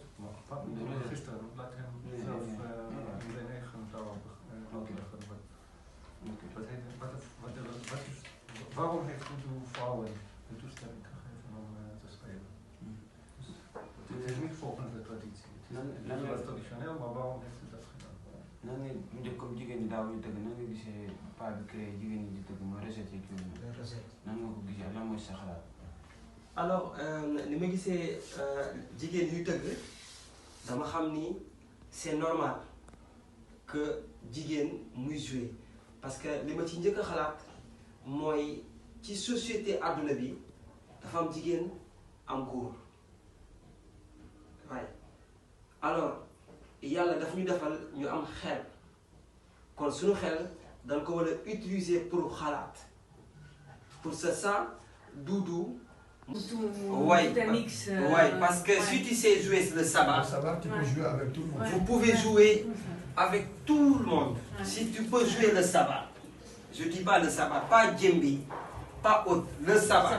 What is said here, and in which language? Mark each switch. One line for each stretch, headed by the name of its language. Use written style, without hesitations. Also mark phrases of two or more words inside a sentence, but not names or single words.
Dutch: Maar gisteren, laat hem zelf in zijn eigen taal uitleggen. Waarom heeft Doudou vrouwen de toestemming gegeven om te spelen? Het is niet volgens de traditie. Het is wel traditioneel, maar waarom heeft hij dat gedaan?
Wolof: nan nga mu njëkk comme jigéen ñi daaw ñu tëgg nan nga gisee pas bi créé jigéen ñi di tëgg mooy recette yi kii nan nga ko gisee lan mooy sa xalaat. alors ni ma gisee jigéen ñuy tëgg dama xam ni
French: c'est normal que
Wolof: jigéen muy
French: jouer parce que
Wolof: li ma ci njëkk a xalaat mooy ci société àdduna bi dafa am jigéen am góor waaye alors yàlla daf ñu defal ñu am xel kon suñu xel dañ ko war a utiliser pour xalaat
French: pour ça
Wolof: Doudou.
French: Ouais, parce que si tu sais jouer le sabbat, tu peux jouer avec tout le monde. Vous pouvez jouer avec tout le monde. Si tu peux jouer le sabbat, Je dis pas le sabar, pas djembé, pas autre, le sabar.